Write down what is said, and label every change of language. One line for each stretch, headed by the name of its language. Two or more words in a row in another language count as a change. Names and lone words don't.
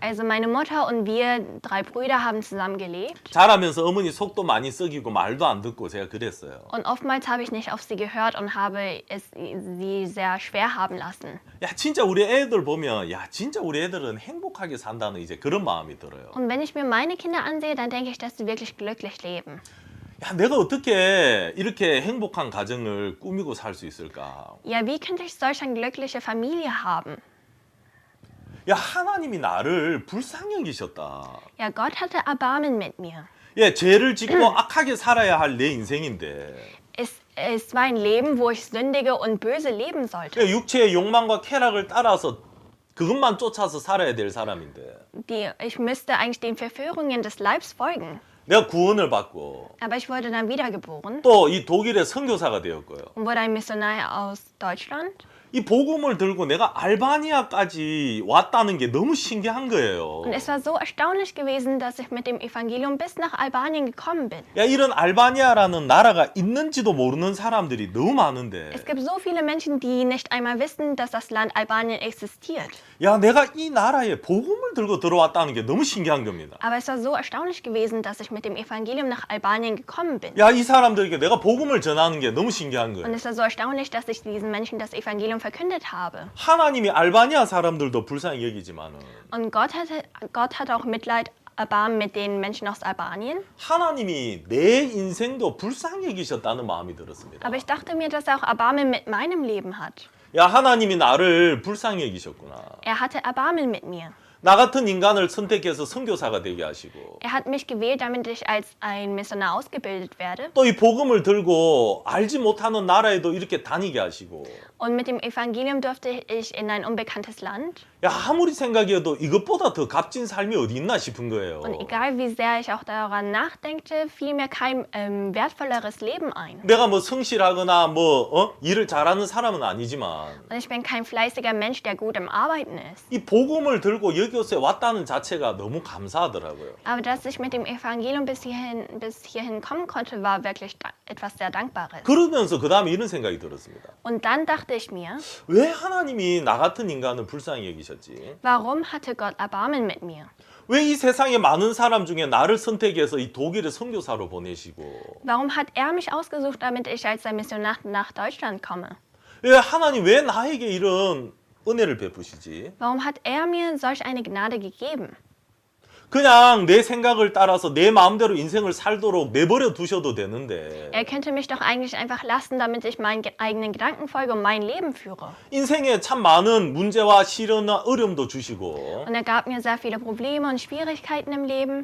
German: Also meine Mutter und wir 3 Brüder haben zusammen gelebt.
Korean: 자라면서 어머니 속도 많이 썩이고 말도 안 듣고 제가 그랬어요.
German: Und oftmals habe ich nicht auf sie gehört und habe sie sehr schwer haben lassen.
Korean: 야, 진짜 우리 애들 보면 진짜 우리 애들은 행복하게 산다는 이제 그런 마음이 들어요.
German: Und wenn ich mir meine Kinder ansehe, dann denke ich, dass sie wirklich glücklich leben.
Korean: 야, 내가 어떻게 이렇게 행복한 가정을 꾸미고 살 수 있을까?
German: Ja, wie könnte ich solch eine glückliche Familie haben?
Korean: 야, 하나님이 나를 불쌍히 여기셨다.
German: Ja, Gott hatte Erbarmen mit mir.
Korean: 예, 죄를 짓고 악하게 살아야 할 내 인생인데
German: Es war ein Leben, wo ich sündige und böse leben sollte.
Korean: 예, 육체의 욕망과 쾌락을 따라서 그것만 쫓아서 살아야 될 사람인데
German: Ich müsste eigentlich den Verführungen des Leibs folgen.
Korean: 내가 구원을 받고
German: Aber ich wurde dann wiedergeboren
Korean: 또 이 독일의 선교사가 되었고요.
German: und wurde ein Missionar aus Deutschland.
Korean: 이 복음을 들고 내가 알바니아까지 왔다는 게 너무 신기한 거예요.
German: Und es war so erstaunlich gewesen, dass ich mit dem Evangelium bis nach Albanien gekommen bin.
Korean: 야, 이런 알바니아라는 나라가 있는지도 모르는 사람들이 너무 많은데
German: Es gibt so viele Menschen, die nicht einmal wissen, dass das Land Albanien existiert.
Korean: 야, 내가 이 나라에 복음을 들고 들어왔다는 게 너무 신기한 겁니다.
German: Aber es war so erstaunlich gewesen, dass ich mit dem Evangelium nach Albanien gekommen bin.
Korean: 야, 이 사람들에게 내가 복음을 전하는 게 너무 신기한
German: Und
Korean: 거예요.
German: es war so erstaunlich, dass ich diesen Menschen das Evangelium verkündet habe.
Korean: 하나님이 알바니아 사람들도 불쌍히 여기지만은
German: Und Gott hat auch Mitleid, Erbarmen mit den Menschen aus Albanien.
Korean: 하나님이 내 인생도 불쌍히 여기셨다는 마음이 들었습니다.
German: Aber ich dachte mir, dass er auch Erbarmen mit meinem Leben hat.
Korean: 야, 하나님이 나를 불쌍히 여기셨구나.
German: Er hatte Erbarmen mit mir.
Korean: 나 같은 인간을 선택해서 선교사가 되게 하시고
German: Er hat mich gewählt, damit ich als ein Missionar ausgebildet werde.
Korean: 또 이 복음을 들고 알지 못하는 나라에도 이렇게 다니게 하시고
German: Und mit dem Evangelium durfte ich in ein unbekanntes Land.
Korean: 야, 아무리 생각해도 이것보다 더 값진 삶이 어디 있나 싶은 거예요.
German: Und egal wie sehr ich auch daran nachdenkte, fiel mir kein wertvolleres Leben ein.
Korean: 내가 뭐 성실하거나 일을 잘하는 사람은 아니지만
German: Und ich bin kein fleißiger Mensch, der gut im Arbeiten ist.
Korean: 이 복음을 들고 여기에 왔다는 자체가 너무 감사하더라고요.
German: Aber dass ich mit dem Evangelium bis hierhin kommen konnte, war wirklich etwas sehr Dankbares.
Korean: 그러면서 그 다음에 이런 생각이 들었습니다.
German: Und dann dachte ich mir,
Korean: 왜 하나님이 나 같은 인간을 불쌍히 여기셨지?
German: warum hatte Gott Erbarmen mit mir?
Korean: 왜 이 세상에 많은 사람 중에 나를 선택해서 이 독일의 선교사로 보내시고
German: Warum hat er mich ausgesucht, damit ich als ein Missionar nach Deutschland komme?
Korean: 왜 하나님 왜 나에게 이런 은혜를 베푸시지?
German: Warum hat er mir solch eine Gnade gegeben?
Korean: 그냥 내 생각을 따라서 내 마음대로 인생을 살도록 내버려 두셔도 되는데
German: Er könnte mich doch eigentlich einfach lassen, damit ich meinen eigenen Gedanken folge und mein Leben führe.
Korean: 인생에 참 많은 문제와 시련과 어려움도 주시고
German: Und er gab mir sehr viele Probleme und Schwierigkeiten im Leben.